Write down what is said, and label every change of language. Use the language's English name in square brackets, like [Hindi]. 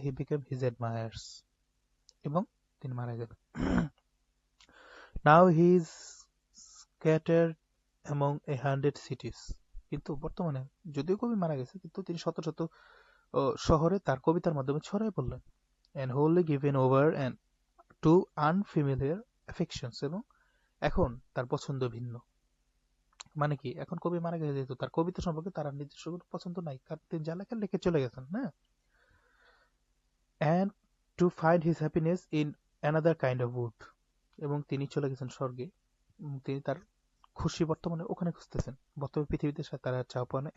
[English] he became his admirers, [Bangla] এবং তিনি মারা গেলেন। [English] now he is scattered among 100 cities, [Bangla] কিন্তু বর্তমানে যদিও কবি মারা গেছে, কিন্তু তিনি শত শত শহরে তার কবিতার মাধ্যমে ছড়াই পড়লেন। [English] and wholly given over and to unfamiliar affections, [Bangla] এবং এখন তার পছন্দ ভিন্ন। মানে কি, এখন কবি মারা গেছে যেহেতু তার কবিতা সম্পর্কে তার নিজস্ব কোনো পছন্দ নাই, কারণ তিনি যা লেখেন লিখে চলে গেছেন, হ্যাঁ। [English] and to find his happiness in another kind of wood, [Bangla] এবং তিনি চলে গেছেন স্বর্গে, তিনি তার খুশি বর্তমানে ওখানে খুঁজতেছেন, বর্তমান পৃথিবীতে তার চাওয়া পাওয়া নেই।